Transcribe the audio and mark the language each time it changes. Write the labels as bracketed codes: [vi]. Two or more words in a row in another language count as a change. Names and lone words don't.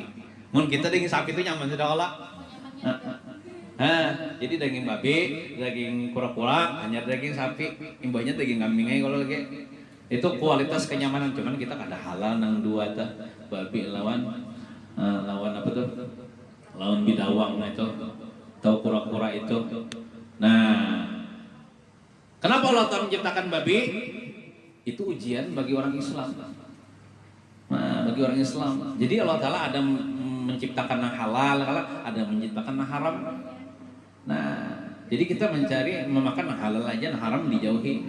[bjn] Mun kita daging sapi itu nyaman sudah olah. Jadi daging babi, daging kura-kura, hanya daging sapi, imbahnya daging kambing aja kalau lagi. Itu kualitas kenyamanan, cuman kita kada halal nang 2 tah. Babi lawan apa tuh? Lawan bidawang itu. [id] Tahu kura-kura itu. Nah, kenapa Allah Ta'ala menciptakan babi? Itu ujian bagi orang Islam. Nah, bagi orang Islam. Jadi Allah Ta'ala ada menciptakan yang halal, ada menciptakan yang haram. Nah, jadi kita mencari memakan yang halal aja, yang haram dijauhi.